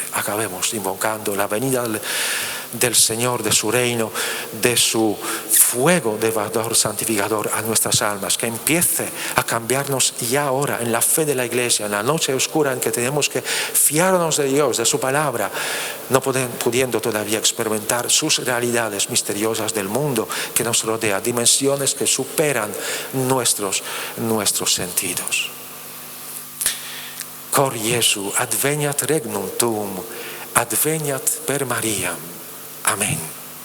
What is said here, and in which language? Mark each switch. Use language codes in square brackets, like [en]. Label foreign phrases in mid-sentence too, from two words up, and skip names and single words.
[es] Acabemos invocando la venida del Señor, de su reino, de su fuego devastador, santificador a nuestras almas, que empiece a cambiarnos ya ahora en la fe de la Iglesia, en la noche oscura en que tenemos que fiarnos de Dios, de su palabra, no pudiendo todavía experimentar sus realidades misteriosas del mundo que nos rodea, dimensiones que superan nuestros sentidos. [la] Cor Jesu, adveniat regnum tuum, adveniat per Mariam. Amén.